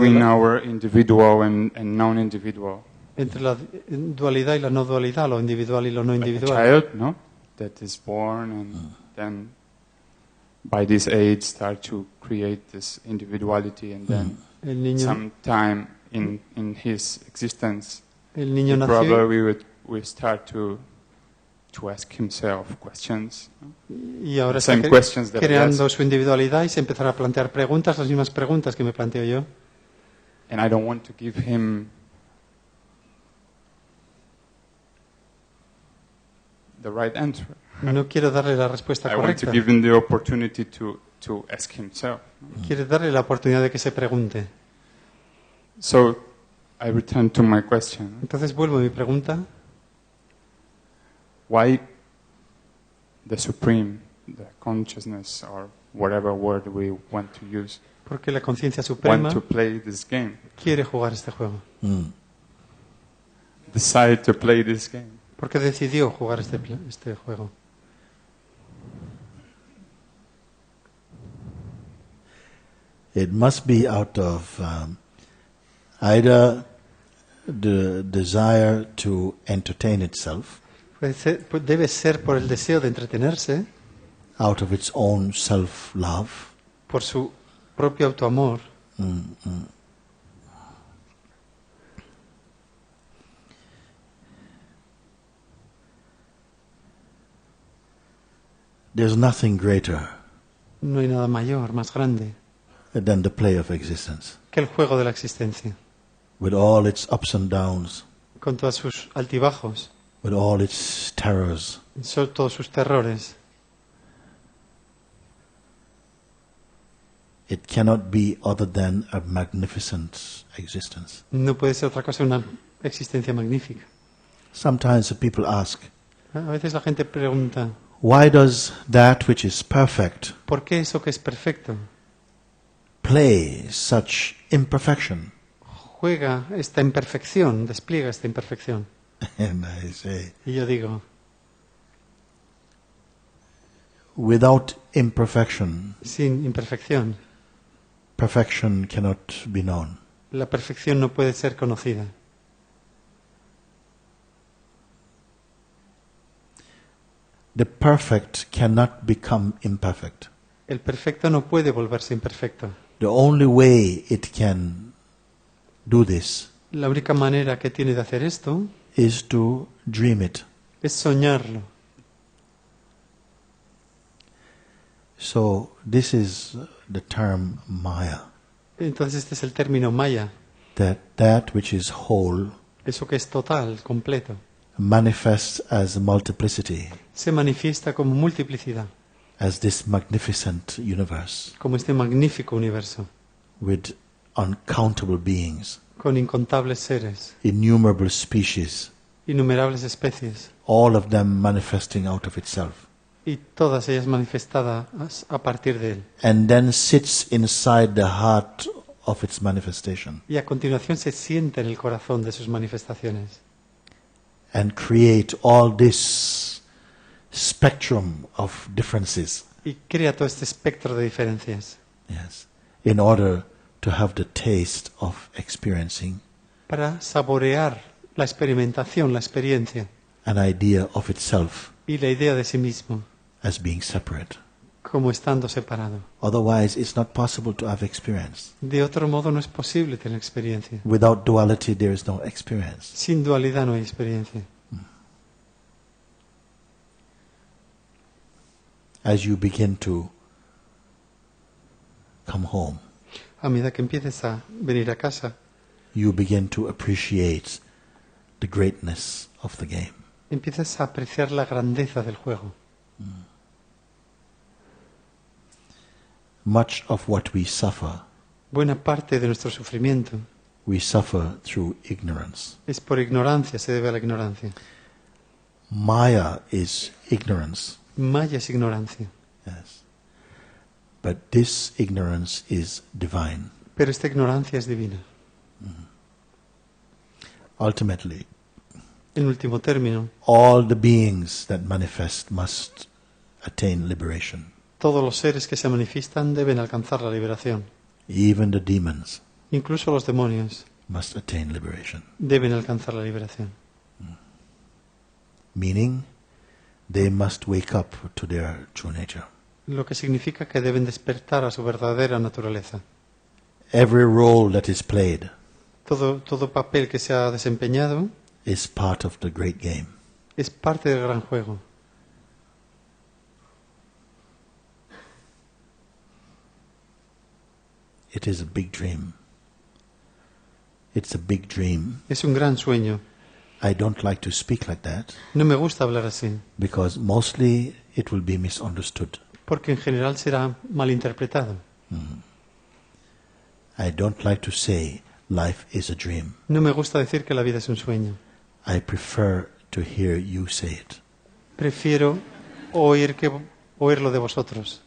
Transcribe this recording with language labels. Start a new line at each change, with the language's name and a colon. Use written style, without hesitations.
English: between our individual and non-individual.
Spanish: entre la dualidad y la no dualidad, lo individual y lo no
English: Like a
Spanish: individual.
English: child, no? That is born and then by this age start to create this individuality, and then
Spanish: El niño,
English: sometime in his existence,
Spanish: el niño nació
English: probably we start to ask himself questions.
Spanish: y ahora
English: Same
Spanish: está
English: questions that I
Spanish: creando
English: ask.
Spanish: su individualidad y se empezará a plantear preguntas, las mismas preguntas que me planteo yo.
English: And I don't want to give him the right answer.
Spanish: No quiero darle la respuesta
English: I want to
Spanish: correcta.
English: give him the opportunity to ask himself.
Spanish: Quiero darle la oportunidad de que se pregunte.
English: So I return to my question.
Spanish: Entonces vuelvo a mi pregunta.
English: Why the Supreme, the consciousness, or whatever word we want to use,
Spanish: Porque la conciencia suprema
English: want to play this game,
Spanish: quiere jugar este juego.
English: decide to play this game?
Spanish: Porque decidió jugar este juego.
English: It must be out of either the desire to entertain itself,
Spanish: Debe ser por el deseo de entretenerse,
English: out of its own self-love,
Spanish: por su propio autoamor,
English: there's nothing greater
Spanish: no hay nada mayor, más grande,
English: than the play of existence,
Spanish: que el juego de la existencia,
English: with all its ups and downs,
Spanish: con todos sus altibajos,
English: with all its terrors.
Spanish: todos sus terrores.
English: It cannot be other than a magnificent existence.
Spanish: No puede ser otra cosa que una existencia magnífica.
English: Sometimes the people ask,
Spanish: A veces la gente pregunta,
English: why does that which is perfect
Spanish: ¿por qué eso que es perfecto
English: play such imperfection?
Spanish: juega esta imperfección, despliega esta imperfección?
English: And I say,
Spanish: Y yo digo,
English: without imperfection,
Spanish: sin imperfección,
English: perfection cannot be known.
Spanish: la perfección no puede ser conocida.
English: The perfect cannot become imperfect.
Spanish: El perfecto no puede volverse imperfecto.
English: The only way it can do this
Spanish: La única manera que tiene de hacer esto
English: is to dream it.
Spanish: es soñarlo.
English: So this is the term Maya,
Spanish: Entonces este es el término maya,
English: that which is whole
Spanish: eso que es total, completo.
English: manifests as multiplicity,
Spanish: Se manifiesta como multiplicidad,
English: as this magnificent universe
Spanish: como este magnífico universo,
English: with uncountable beings,
Spanish: con incontables seres,
English: innumerable species,
Spanish: innumerables especies,
English: all of them manifesting out of itself,
Spanish: y todas ellas manifestadas a partir de él.
English: and then sits inside the heart of its manifestation
Spanish: Y a continuación se siente en el corazón de sus manifestaciones.
English: and create all this spectrum of differences,
Spanish: Y crea todo este espectro de diferencias
English: yes, in order to have the taste of experiencing
Spanish: para saborear la experimentación, la experiencia
English: an idea of itself
Spanish: y la idea de sí mismo
English: as being separate.
Spanish: como estando separado.
English: Otherwise, it's not possible to have experience.
Spanish: De otro modo no es posible tener experiencia.
English: Without duality, there is no experience.
Spanish: Sin dualidad no hay experiencia.
English: As you begin to come home,
Spanish: A medida que empieces a venir a casa,
English: you begin to appreciate the greatness of the game.
Spanish: empiezas a apreciar la grandeza del juego.
English: Much of what we suffer,
Spanish: Buena parte de nuestro sufrimiento
English: we suffer through ignorance.
Spanish: es por ignorancia, se debe a la ignorancia.
English: Maya is ignorance.
Spanish: Maya es ignorancia.
English: Yes. But this ignorance is divine.
Spanish: Pero esta ignorancia es divina.
English: Ultimately,
Spanish: En último término,
English: all the beings that manifest must attain liberation.
Spanish: todos los seres que se manifiestan deben alcanzar la liberación.
English: Even the demons
Spanish: Incluso los demonios
English: must attain liberation.
Spanish: deben alcanzar la liberación.
English: Meaning, they must wake up to their true nature.
Spanish: Lo que significa que deben despertar a su verdadera naturaleza.
English: Every role that is played
Spanish: Todo papel que se ha desempeñado
English: is part of the great game.
Spanish: es parte del gran juego.
English: It is a big dream. It's a big dream.
Spanish: Es un gran sueño.
English: I don't like to speak like that
Spanish: No me gusta hablar así,
English: because mostly it will be misunderstood.
Spanish: porque en general será malinterpretado.
English: I don't like to say life is a dream.
Spanish: No me gusta decir que la vida es un sueño.
English: I prefer to hear you say it
Spanish: Prefiero oírlo de vosotros,